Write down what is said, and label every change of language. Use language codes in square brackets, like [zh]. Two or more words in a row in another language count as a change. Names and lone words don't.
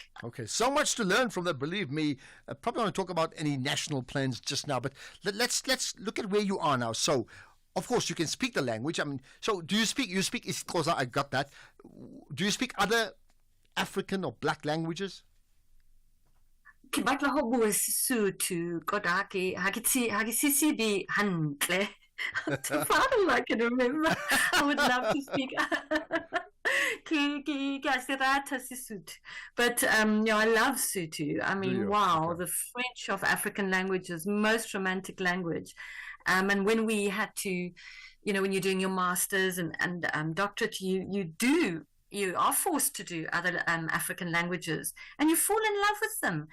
[en] Okay, so much to learn from that, believe me. Probably want to talk about any national plans just now, but let's look at where you are now. So, of course, you can speak the language. I mean, so you speak isiXhosa, I got that. Do you speak other African or black languages? [st] Ke batla ho bua Sesotho, kodwa ha ke sisibi hantle. [en] Father, I can remember. I would love to speak. But I love Sotho. I mean, wow, the French of African languages, most romantic language. And when we had to, when you're doing your masters and doctorate, you are forced to do other African languages, and you fall in love with them.